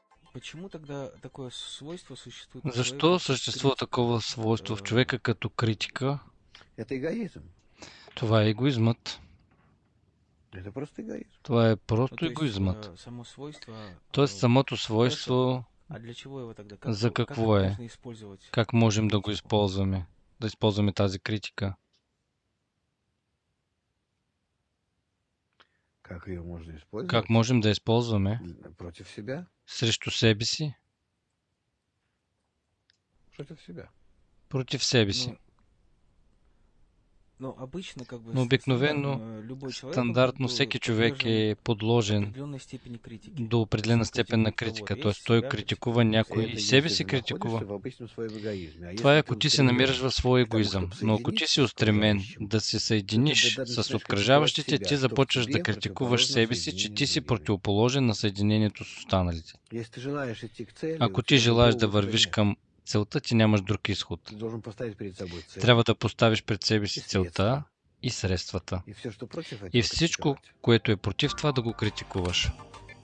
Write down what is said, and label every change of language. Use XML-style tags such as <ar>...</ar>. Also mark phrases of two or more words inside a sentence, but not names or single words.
<ru>Почему тогда такое свойство существует у</ru> <bg>Защо</bg> <ru>человека, как</ru> <bg>съществува</bg> <ru>критика?</ru> <bg>такова свойство в човека като критика?</bg> <ru>Это эгоизм.</ru> <bg>Това е егоизмът.</bg> <ru>Это просто эгоизм.</ru> <bg>Това е</bg> <ru>Ну,</ru> <bg>просто</bg> <ru>то есть</ru> <bg>егоизмът.</bg> <ru>само свойство,</ru> <bg>Тоест самото</bg> <ru>хорошо,</ru> <bg>свойство</bg> <ru>а для чего его тогда?</ru> <bg>за</bg> <ru>Как</ru> <bg>какво е?</bg> <ru>можно использовать</ru> <bg>Как можем да го</bg> <ru>критику?</ru> <bg>използваме? Да използваме тази критика?</bg> <ru>Как ее можно</ru> <bg>Как</bg> <ru>использовать?</ru> <bg>можем да използваме?</bg> <ru>Против себя.</ru> <bg>Срещу себе си?</bg> <ru>Против себя.</ru> <bg>Против себе си.</bg> <ru>Ну, но обычно, как бы,</ru> <bg>Но обикновено,</bg> <ru>стандартно, любой человек, он как</ru> <bg>стандартно</bg> <ru>бы</ru> <bg>всеки човек</bg> <ru>подвержен</ru> <bg>е подложен</bg> <ru>определенной степени критики.</ru> <bg>до</bg> <ru>То есть</ru> <bg>определена</bg> <ru>он</ru> <bg>степен на</bg> <ru>критикует</ru> <bg>критика.</bg> <ru>кого-то,</ru> <bg>Т.е.</bg> <ru>и</ru> <bg>той</bg> <ru>себя</ru> <bg>критикува</bg> <ru>критикует.</ru> <bg>някой</bg> <ru>Это</ru> <bg>и себе</bg> <ru>если</ru> <bg>си</bg> <ru>ты находишься</ru> <bg>критикува.</bg> <ru>в обычном своем эгоизме. А</ru> <bg>Това</bg> <ru>если</ru> <bg>е</bg> <ru>ты</ru> <bg>ако ти се намираш</bg> <ru>устремлен</ru> <bg>в своя</bg> <ru>к тому,</ru> <bg>егоизъм.</bg> <ru>чтобы</ru> <bg>Но ако ти си</bg> <ru>соединиться с</ru> <bg>устремен</bg> <ru>окружающим,</ru> <bg>да се</bg> <ru>то ты</ru> <bg>съединиш с</bg> <ru>начинаешь критиковать</ru> <bg>обкръжаващите, ти</bg> <ru>себя, что в</ru> <bg>започваш да</bg> <ru>тебе</ru> <bg>критикуваш</bg> <ru>противоположно</ru> <bg>себе си, че</bg> <ru>соединению</ru> <bg>ти</bg> <ru>с</ru> <bg>си</bg> <ru>другими.</ru> <bg>противоположен на съединението с останалите.</bg> <ru>Если ты желаешь идти к цели, у</ru> <bg>Ако ти</bg> <ru>тебя</ru> <bg>желаеш</bg> <ru>другого</ru> <bg>да</bg> <ru>выхода</ru> <bg>вървиш</bg> <ru>нет.</ru> <bg>към целта, ти нямаш друг изход.</bg> <ru>Ты должен поставить перед собой цель</ru> <bg>Трябва да поставиш пред себе</bg> <ru>и</ru> <bg>си целта</bg> <ru>средства.</ru> <bg>и средствата.</bg> <ru>И все, что против</ru> <bg>И</bg> <ru>этого,</ru> <bg>всичко,</bg> <ru>критиковать.</ru> <bg>което е против това, да го критикуваш.</bg>